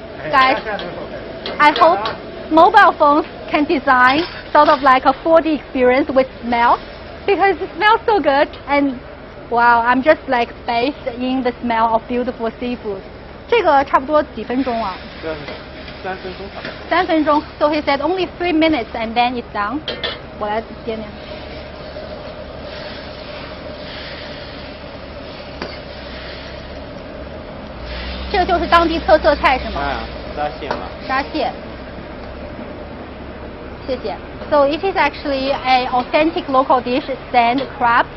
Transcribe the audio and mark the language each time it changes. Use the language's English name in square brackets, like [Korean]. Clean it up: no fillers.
[English] Guys, I hope mobile phones can design sort of like a 4D experience with smell, because it smells so good. And wow, I'm just like bathed in the smell of beautiful seafood. [Chinese] 这个差不多几分钟啊？3分钟。 3分钟。 [English] So he said only 3 minutes and then it's done. [Chinese] 我来点点。这个就是当地特色菜是吗？沙蟹嘛。沙蟹。谢谢。 [English] So it is actually an authentic local dish, sand crab.